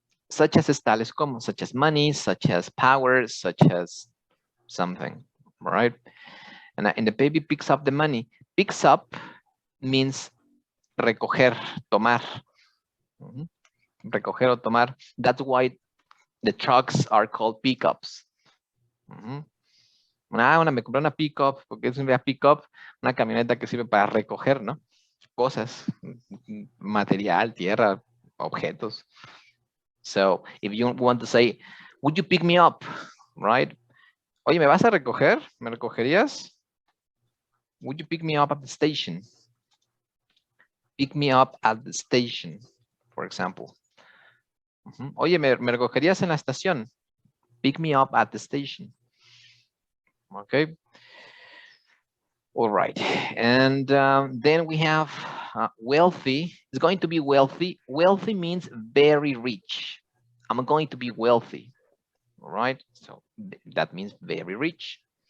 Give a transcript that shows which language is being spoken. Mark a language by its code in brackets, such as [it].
[en] Such as [es] es tales como, [en] such as money, such as power, such as something, right? And the baby picks up the money. Picks up means [es] recoger, tomar. Recoger o tomar. [en] That's why the trucks are called pickups. [es] Me compré una pickup, porque es una pickup, una camioneta que sirve para recoger, ¿no? Cosas, material, tierra, objetos. [en] So if you want to say, would you pick me up, right? [es] Oye, ¿me vas a recoger? ¿Me recogerías? [en] Would you pick me up at the station? Pick me up at the station, for example. [es] Oye, ¿me recogerías en la estación? [en] Pick me up at the station. Okay. All right. And then we have wealthy. It's going to be wealthy. Wealthy means very rich. I'm going to be wealthy. All right. So that means very rich.